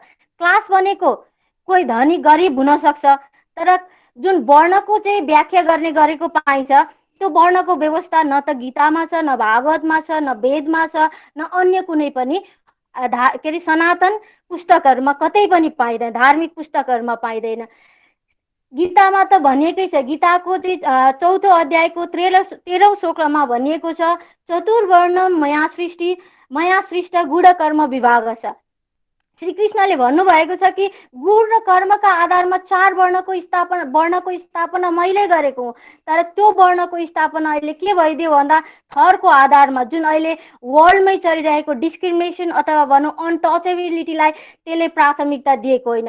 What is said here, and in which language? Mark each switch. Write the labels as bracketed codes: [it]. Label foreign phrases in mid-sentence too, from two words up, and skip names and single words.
[ne] क्लास भनेको कोही धनी गरिब हुन सक्छ, तर जुन वर्णको चाहिँ व्याख्या गर्ने गरेको पाइन्छ त्यो वर्णको व्यवस्था न त गीतामा छ, न भागवतमा छ, न वेदमा छ, न अन्य कुनै पनि के अरे सनातन पुस्तकहरूमा कतै पनि पाइँदैन, धार्मिक पुस्तकहरूमा पाइँदैन। गीतामा त भनिएकै छ, गीताको चाहिँ 4औं अध्यायको 13औं श्लोकमा भनिएको छ, [sa] चतुर्वर्णम मया सृष्ट गुण कर्म विभाग छ। [ne] श्री कृष्णले भन्नुभएको छ कि गुण र कर्मका आधारमा चार वर्णको स्थापना मैले गरेको हुँ। तर त्यो वर्णको स्थापना अहिले के भइदियो भन्दा थरको आधारमा जुन अहिले वर्ल्डमै चलिरहेको डिस्क्रिमिनेसन अथवा भनौँ अनटचेबिलिटीलाई त्यसले प्राथमिकता दिएको होइन।